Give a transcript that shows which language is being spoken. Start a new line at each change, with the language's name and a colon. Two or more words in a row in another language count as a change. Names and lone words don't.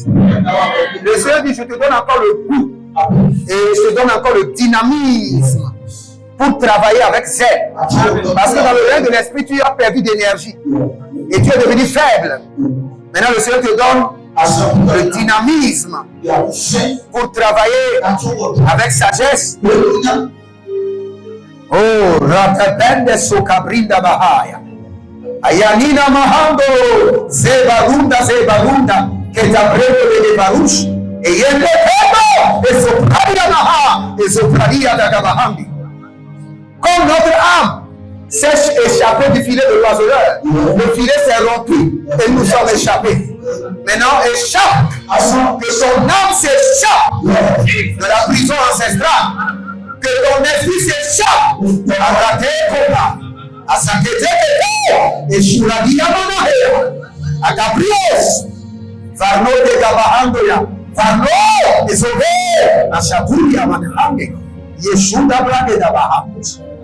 French: Le Seigneur dit, je te donne encore le goût, et je te donne encore le dynamisme pour travailler avec zèle. Parce que dans le règne de l'esprit, tu as perdu d'énergie, et tu es devenu faible. Maintenant, le Seigneur te donne le dynamisme pour travailler avec sagesse. Oh, ratabende sokabrinda bahaya. Ayanina mahando zebarunda ketabrendo de barush. Et yende pebo et sopradia maha et sopradia dagabahandi. Comme notre âme s'est échappée du filet de l'oiseleur, le filet s'est rompu et nous sommes échappés. Maintenant, échappe, que son âme s'échappe de la prison ancestrale. Que ton esprit s'échappe à la terre, à sa tête, et sur la vie à Gabriel, Varno de Gabahandoya, Varno et Sauvé, à Chaburia Manhange, Yeshua Blade d'Abahandos.